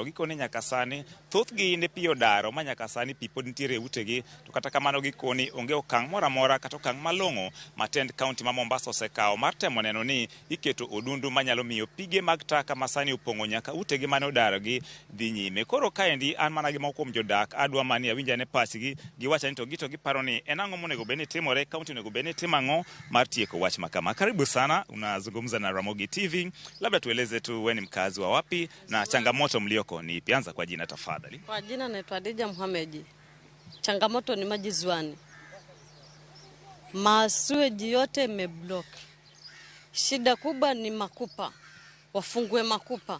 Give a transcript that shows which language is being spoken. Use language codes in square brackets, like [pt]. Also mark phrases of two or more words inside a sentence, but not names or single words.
[luo] Gikoni nyaka sani thothgi ne pi odaro ma nyaka sani pi pod nitiere e utegi, to kata kamano gikoni onge okang' moro amora kata okang' malong'o ma tend kaunti ma Mombasa osekawo mar temo neno ni iketo odundu manyalo miyo pige mag taka ma sani opong'o nyaka utegi mane odaro gi dhi nyime. Koro kaendi an mana gi moko kuom jodak adwa mani awinja ne pachgi giwacha ni to giparo ni en ang'o monego bed ni timore, kaunti onego bed ni timo ang'o mar tieko wach makama. [sw] Karibu sana, unazungumza na Ramogi TV. Labda tueleze tu wewe ni mkazi wa wapi na changamoto mlioko ni ipi? Anza kwa jina tafadhali. Kwa jina naitwa Dija Muhammad. Changamoto ni maji ziwani. Masueji yote imeblock. Shida kubwa ni makupa. Wafungue makupa.